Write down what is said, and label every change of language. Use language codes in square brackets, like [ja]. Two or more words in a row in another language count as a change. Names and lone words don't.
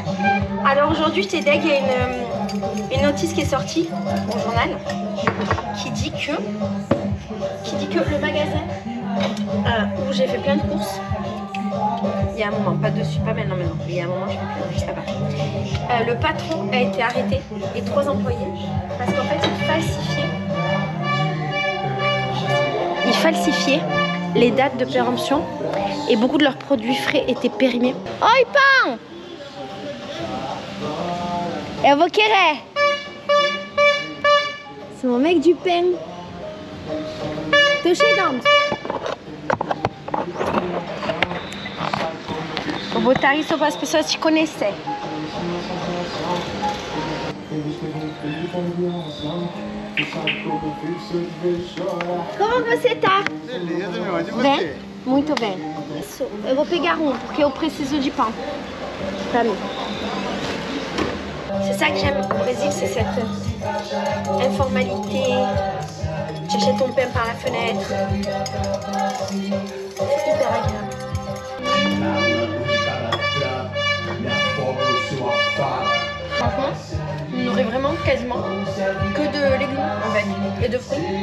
[fr] Alors aujourd'hui, j'étais deg, il y a une notice qui est sortie au journal qui dit que le magasin où j'ai fait plein de courses, il y a un moment, pas dessus, pas maintenant, il y a un moment, je fais plein, je sais pas. Le patron a été arrêté et 3 employés parce qu'en fait, il falsifiait les dates de péremption. Et beaucoup de leurs produits frais étaient périmés. [pt] Oi, pão! Eu vou querer! [fr] C'est mon mec du pain. [pt] Tô chegando. Vou botar isso para as pessoas te conhecerem. Como você tá? Beleza, meu, onde você? Bem? Muito bem. Eu vou pegar porque eu preciso de pão pra mim. [fr] C'est ça que j'aime au Brésil, c'est cette informalité. Tu achètes ton pain par la fenêtre. C'est hyper agréable. Franchement, on n'aurait vraiment quasiment que de légumes en fait et de fruits.